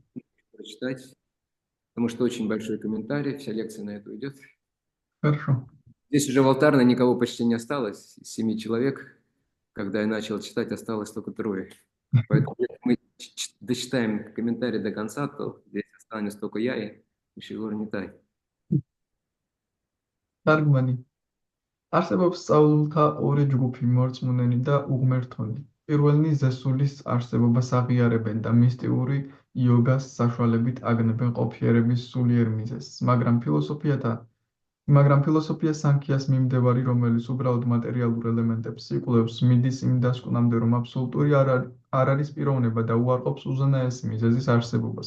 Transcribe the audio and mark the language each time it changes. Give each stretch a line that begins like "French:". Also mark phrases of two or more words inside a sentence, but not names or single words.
Russian: Прочитать, потому что очень большой комментарий, вся лекция на это уйдет. Хорошо. Здесь уже в алтарной никого почти не осталось, 7 человек. Когда я начал читать, осталось только 3. Поэтому если мы дочитаем комментарий до конца, то здесь останется только я и Шрила Нитай.
Georgian: თარგმანი. არსებობს სწავლულთა ორი ჯგუფი, მორწმუნენი და უღმერთონი. პირველნი ზესულის არსებობას აღიარებენ და მისტიური იოგას საშუალებით აგნებენ ყოფიერების სულიერ მიზეზს, მაგრამ ფილოსოფია სანქიას მიმდევარი, რომელიც უბრალოდ მატერიალურ ელემენტებს იკვლევს, მიდის იმ დასკვნამდე, რომ აბსოლუტური არ არის პიროვნება და უარყოფს უზენაესი მიზეზის არსებობას.